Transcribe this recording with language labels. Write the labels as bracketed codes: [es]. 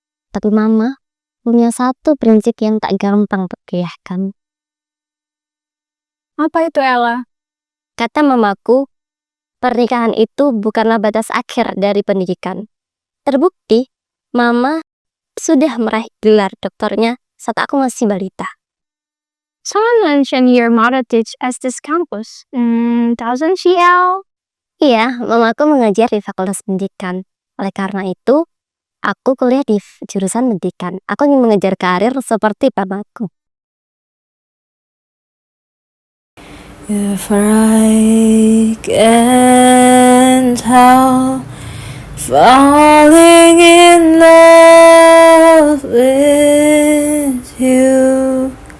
[id] Tapi mama punya satu prinsip yang tak gampang tergoyahkan. Apa itu, Ella? Kata mamaku, pernikahan itu bukanlah batas akhir dari pendidikan. Terbukti, mama sudah meraih gelar doktornya saat aku masih balita. [en] Someone mentioned your mother teach at this campus. Doesn't she, El? [id] Iya, mamaku mengajar di Fakultas Pendidikan. Oleh karena itu, aku kuliah di jurusan pendidikan. Aku ingin mengejar karir seperti papaku. [en] If I can't help falling in love with you.